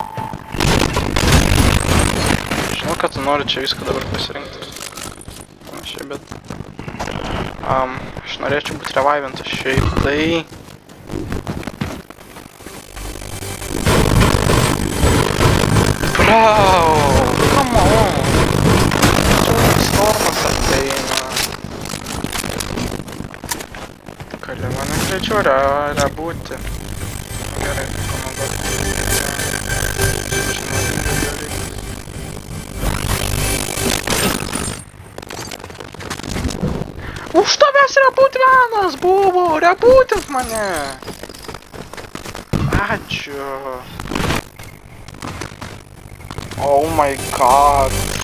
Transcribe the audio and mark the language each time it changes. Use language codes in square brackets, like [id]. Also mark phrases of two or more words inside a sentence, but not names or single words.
[lt] Žinau, kad tu nori čia viską dabar pasirinkti. Panašiai, bet... aš norėčiau būti revivintas šiaip, tai... Brau! [en] Come on! [lt] Stormas ateina. Gali mane greičiau būti. Gerai, už tavęs rebūt vienas buvo! Rebūtink mane! Ačiū! [en] Oh my god!